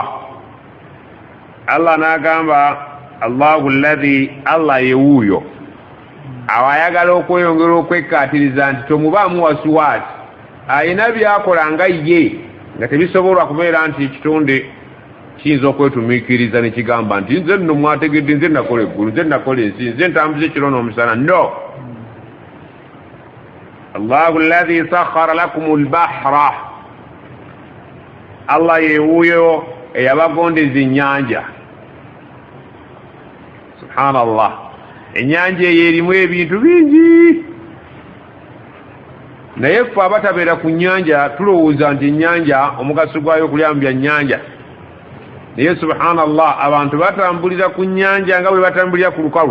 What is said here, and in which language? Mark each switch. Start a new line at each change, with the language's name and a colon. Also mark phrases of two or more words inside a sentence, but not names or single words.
Ganda: Allah n'agamba
Arabic: الله الذي,
Ganda: Allah yewuuyo awayagala okweyongera okwekkaatiriza nti tomubaamu wasiwaasi, ayina byakola nga ye nga tebisobolwa kubeera nti ekitonde kiyinza okwetumiikiriza ne kigamba nti nze nno mwategedde, nze nakola eggulu, nze nakola ensi, nze ntambuza ekiro n'omusana. No,
Arabic: الله الذي سخر لكم البحر,
Ganda: Allah yewuuyo eyabagondeza ennyanja. Subhanallah, ennyanja eyo erimu ebintu bingi, naye ffe abatabeera ku nnyanja tulowooza nti ennyanja omugaso gwayo okulyamu bya nnyanja, naye subhanallah abantu batambulira ku nnyanja nga bwe batambulira ku lukalu.